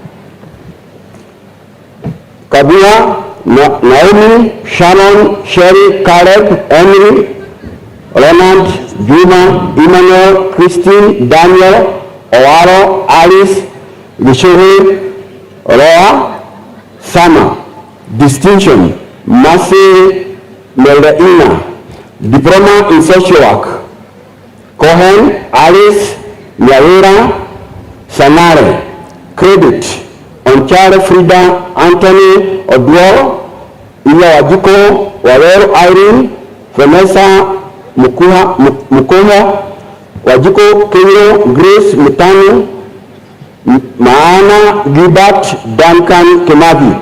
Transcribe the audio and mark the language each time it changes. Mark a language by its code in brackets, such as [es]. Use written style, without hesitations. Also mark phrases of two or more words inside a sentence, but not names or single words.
[en] Kabua, Naomi, Shannon, Sherry, Caleb, Emily, Leonard, Juma, Emmanuel, Christine, Daniel, Owaro, Alice, Mishori, Roa, Sama. Distinction: Mercy Meldaina. Diploma in Social Work: Cohen, Alice, Nyawira, Sanare. Credit: Onchare Frida, Anthony, Oduor, Iya Wajiko, Waweru Irene, Vanessa Mukuha, Wajiko Kenyo, Grace Mutani, Maana Gilbert, Duncan Kemavi.